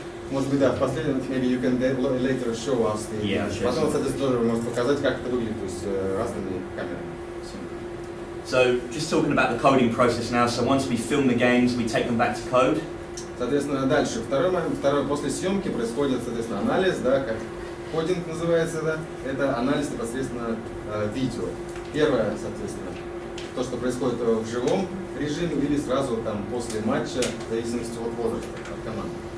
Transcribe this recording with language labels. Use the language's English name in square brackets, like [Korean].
[Russian] Может быть, да, в последнем, [English] maybe you can later show us the... Yeah, [Russian] потом, соответственно, тоже вы можете показать, как это выглядит, то есть разными камерами. [English] So, just talking about the coding process now, so once we film the games, we take them back to code. [Russian] Соответственно, дальше. Второй после съемки происходит, соответственно, анализ, да, как кодинг называется, да, это анализ непосредственно видео. Первое, соответственно, то, что происходит в живом режиме или сразу там после матча, в зависимости от возраста, от команды.